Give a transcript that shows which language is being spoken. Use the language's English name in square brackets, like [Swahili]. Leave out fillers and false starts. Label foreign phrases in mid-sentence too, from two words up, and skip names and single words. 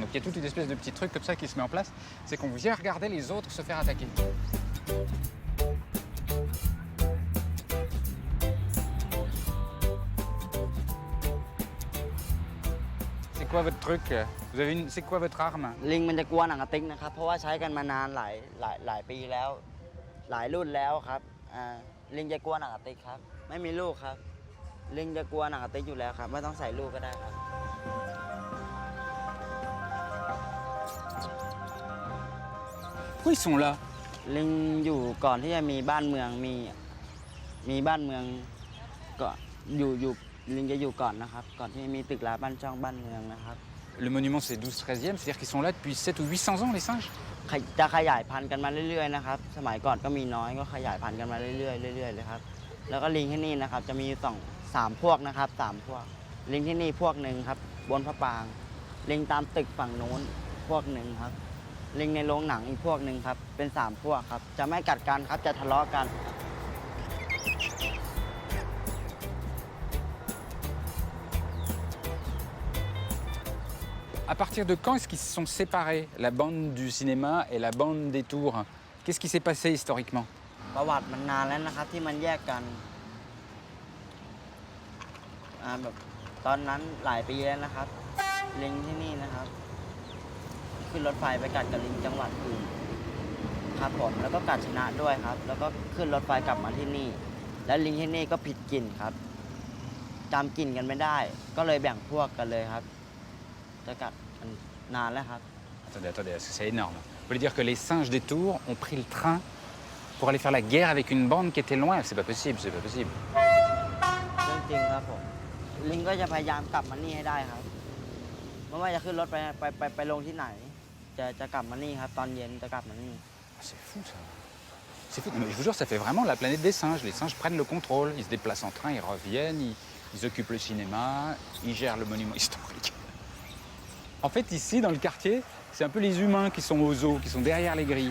[French] Donc il y a toute une espèce de petit truc comme ça qui se met en place, c'est qu'on vient regarder les autres se faire attaquer. C'est quoi votre truc? Vous avez une... C'est quoi votre arme? [Thai] ลิงมันจะกลัวหนังกระติกนะครับเพราะว่าใช้กันมานานหลายปีแล้วหลายรุ่นแล้วครับลิงจะกลัวหนังกระติกครับไม่มีลูกครับลิงจะกลัวหนังกระติกอยู่แล้วครับไม่ต้องใส่ลูกก็ได้ครับ [French] Pourquoi ils sont là? [Thai] ลิงอยู่ก่อนที่จะมีบ้านเมืองมีบ้านเมืองก็อยู่ลิงจะอยู่ก่อนนะครับก่อนที่จะมีตึกร้างบ้านช่องบ้านเมืองนะครับ [French] Le monument c'est 12-13e, c'est-à-dire qu'ils sont là depuis 7 ou 800 ans les singes? [Thai] จะขยายพันธุ์กันมาเรื่อยๆนะครับสมัยก่อนก็มีน้อยก็ขยายพันธุ์กันมาเรื่อยๆเลยครับแล้วก็ลิงที่นี่นะครับจะมี3 พวกนะครับ3 พวกลิงที่นี่พวกหนึ่งครับบนพระปรางลิงตามตึกฝั่งโน้นพวกหนึ่งครับลิงในโรงหนังอีกพวกหนึ่งครับเป็น3 พวกครับจะไม่กัดกันครับจะทะเลาะกัน [French] À partir de quand est-ce qu'ils se sont séparés, la bande du cinéma et la bande des tours? Qu'est-ce qui s'est passé historiquement? [Thai] ประวัติมันนานแล้วนะครับที่มันแยกกันแบบตอนนั้นหลายปีแล้วนะครับลิงที่นี่นะครับขึ้นรถไฟไปกัดกับลิงจังหวัดอื่นครับผมแล้วก็กัดชนะด้วยครับแล้วก็ขึ้นรถไฟกลับมาที่นี่และลิงที่นี่ก็ผิดกลิ่นครับจำกลิ่นกันไม่ได้ก็เลยแบ่งพวกกันเลยครับจะกัดกันนานแล้วครับ [French] Attendez, c'est énorme. Vous voulez dire que les singes des tours ont pris le train pour aller faire la guerre avec une bande qui était loin? C'est pas possible, c'est pas possible. [Thai] เรื่องจริงครับผมลิงก็จะพยายามกลับมานี่ให้ได้ครับไม่ว่าจะขึ้นรถไปลงที่ไหนจะกลับมานี่ครับตอนเย็นจะกลับมานี่ [French] C'est fou ça. C'est fou. Mais je vous jure, ça fait vraiment la planète des singes. Les singes prennent le contrôle, ils se déplacent en train, ils reviennent, ils occupent le cinéma, ils gèrent le monument historique. En fait, ici, dans le quartier, c'est un peu les humains qui sont aux eaux, qui sont derrière les grilles.